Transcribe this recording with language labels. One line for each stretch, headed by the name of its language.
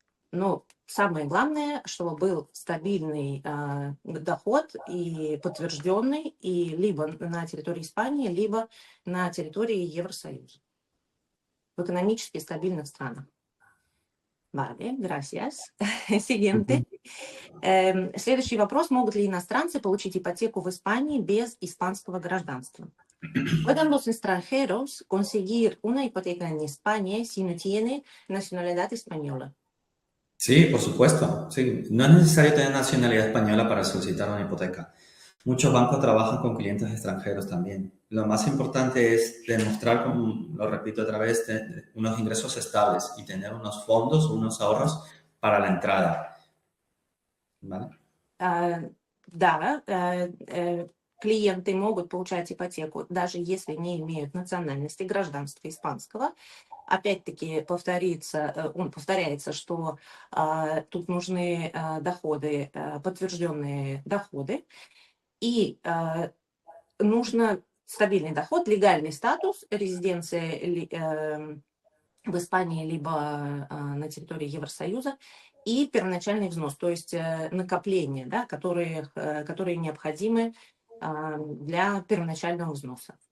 Russian: Но самое главное, чтобы был стабильный доход и подтвержденный, и либо на территории Испании, либо на территории Евросоюза, в экономически стабильных странах.
Spanish: Vale, gracias. Siguiente.
Russian: Следующий вопрос. Могут ли иностранцы получить ипотеку в Испании без испанского гражданства?
Spanish: ¿Pueden los extranjeros conseguir una hipoteca en España si no tienen nacionalidad española? Sí, por supuesto. Sí. No es necesario tener nacionalidad española para solicitar una hipoteca. Muchos bancos trabajan con clientes extranjeros también. Lo más importante es demostrar, como lo repito otra vez, unos ingresos estables y tener unos fondos, unos ahorros para la entrada. ¿Vale?
Russian: Да, клиенты могут получать ипотеку, даже если не имеют национальности, гражданства испанского. Опять-таки повторяется, что тут нужны доходы, подтвержденные доходы, и нужно стабильный доход, легальный статус, резиденция в Испании либо на территории Евросоюза, и первоначальный взнос, то есть накопления, да, которые необходимы для первоначального взноса.